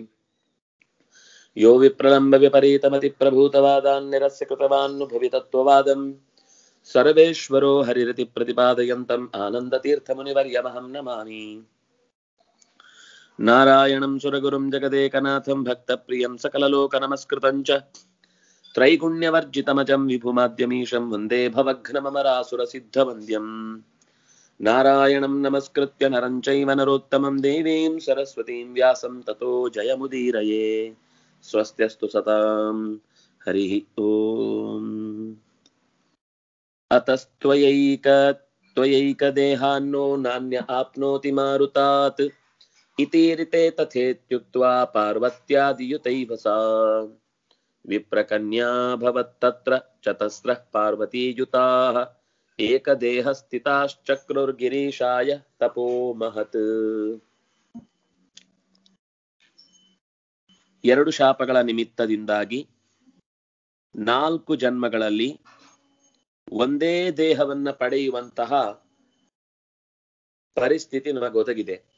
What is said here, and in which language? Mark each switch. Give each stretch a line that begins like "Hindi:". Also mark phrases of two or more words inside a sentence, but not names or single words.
Sanskrit: ಯೋ ವಿಪ್ರಲಂಬ ವಿಪರೀತಮತಿ ಪ್ರಭೂತವಾದಾನ್ನಿರಸ್ಯ ಕೃತವಾನ್ನುಭವಿತತ್ವವಾದಂ ಸರ್ವೇಶ್ವರೋ ಹರಿರತಿ ಪ್ರತಿಪಾದಯಂತಂ ಆನಂದತೀರ್ಥಮುನಿವರ್ಯಮಹಂ ನಮಾಮಿ. ನಾರಾಯಣಂ ಸುರಗುರುಂ ಜಗದೇಕನಾಥಂ ಭಕ್ತಪ್ರಿಯಂ ಸಕಲಲೋಕನಮಸ್ಕೃತಂ ಚ ತ್ರೈಗುಣ್ಯವರ್ಜಿತಮಜಂ ವಿಭುಮಾದ್ಯಮೀಶಂ ವಂದೇ ಭವಘ್ನಮರಾಸುರಸಿದ್ಧವಂದ್ಯಂ. ನಾರಾಯಣಂ ನಮಸ್ಕೃತ್ಯ ನರಂ ಚೈವ ನರೋತ್ತಮಂ ದೇವೀಂ ಸರಸ್ವತೀಂ ವ್ಯಾಸಂ ತತೋ ಜಯಮುದೀರಯೇ. ಸ್ವಸ್ತ್ಯಸ್ತು ಸತಾಂ ಹರಿ ಓಂ. ಅತಸ್ತ್ವಯೈಕ ದೇಹಾನ್ನೋ ನಾನ್ಯ ಆಪ್ನೋತಿ ಮಾರುತಾತ್ ಇತೀರಿತೆ ತಥೇತ್ಯುಕ್ತ್ವಾ ಪಾರ್ವತ್ಯಾದಿಯುತೈವ ಸಾ ವಿಪ್ರಕನ್ಯಾ ಭವತ್ತತ್ರ ಚತಸ್ರಃ ಪಾರ್ವತೀಯುತಾಃ ಏಕದೇಹಸ್ಥಿತಾಶ್ಚಕ್ರುರ್ಗಿರೀಶಾಯ ತಪೋ ಮಹತ್.
Kannada: ಎರಡು ಶಾಪಗಳ ನಿಮಿತ್ತದಿಂದಾಗಿ 4 ಜನ್ಮಗಳಲ್ಲಿ ಒಂದೇ ದೇಹವನ್ನ ಪಡೆಯುವಂತಹ ಪರಿಸ್ಥಿತಿ ನಮಗೊದಗಿದೆ.